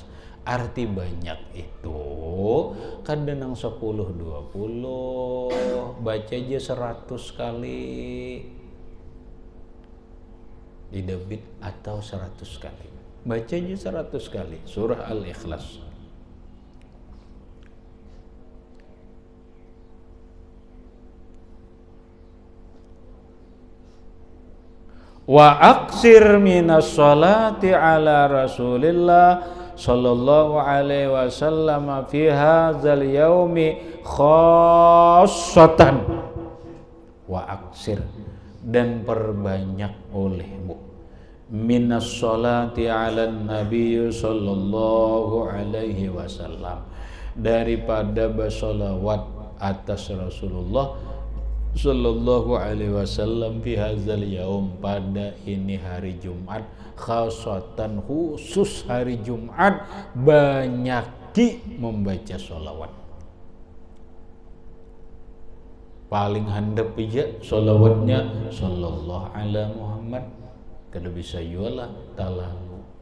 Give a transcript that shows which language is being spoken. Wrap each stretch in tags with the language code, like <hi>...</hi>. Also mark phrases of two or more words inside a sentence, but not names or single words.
<bjn>Arti banyak itu kada nang 10-20, baca aja 100 kali di debit atau 100 kali. Baca aja 100 kali surah Al-Ikhlas.</bjn> <ar>وأكثر من الصلاة على رسول الله صلى الله عليه وسلم في هذا اليوم خاصة. وأكثر,</ar> <bjn>dan perbanyak olehmu</bjn> <ar>من الصلاة على النبي صلى الله عليه وسلم,</ar> <bjn>daripada bersolawat atas Rasulullah</bjn> <ar>صلى الله عليه وسلم في هذا اليوم,</ar> <bjn>pada ini hari Jumat, khasatan khusus hari Jumat, banyaki membaca sholawat. Paling handap aja sholawatnya</bjn> <ar>صلى الله على محمد,</ar> <bjn>kada bisa jualah talalu.</bjn>